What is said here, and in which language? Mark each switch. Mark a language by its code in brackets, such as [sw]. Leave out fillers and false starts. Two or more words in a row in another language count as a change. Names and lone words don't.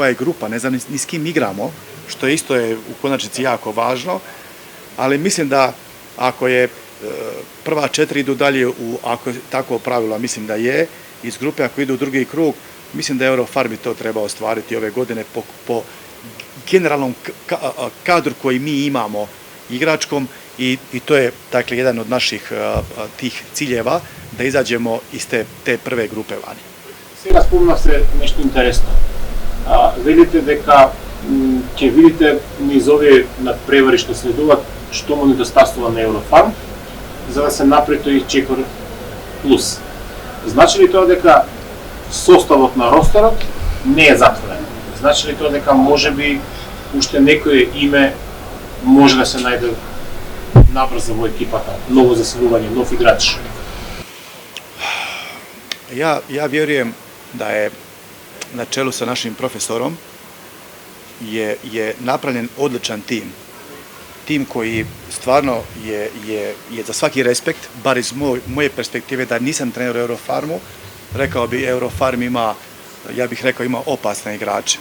[hr] je grupa, ne znam ni s kim igramo, što isto je u konačnici jako važno, ali mislim da ako je prva 4 idu dalje, ako je tako pravilo, a mislim da je, iz grupe ako idu u drugi krug, mislim da Eurofarm bi to treba ostvariti ove godine po generalnom kadru koji mi imamo igračkom i to je dakle jedan od naših tih ciljeva da izađemo iz te prve grupe vani. [mk] Сега спомна се нешто интересно. Видите дека ќе видите низ овие надпревари што следуваат што му недостасува на Еврофарм за да се направи тој чекор плюс. Значи ли тоа дека составот на ростерот не е затворен? Значи ли тоа дека можеби уште некое име може да се најде набрзо во екипата, ново заселување, нов играч? [hr] Ja vjerujem da je na čelu sa našim profesorom je napravljen odličan tim. Tim koji stvarno je za svaki respekt, bar iz moje perspektive, da nisam trener u Eurofarmu, rekao bi Eurofarm ima, ja bih rekao, ima opasne igrače.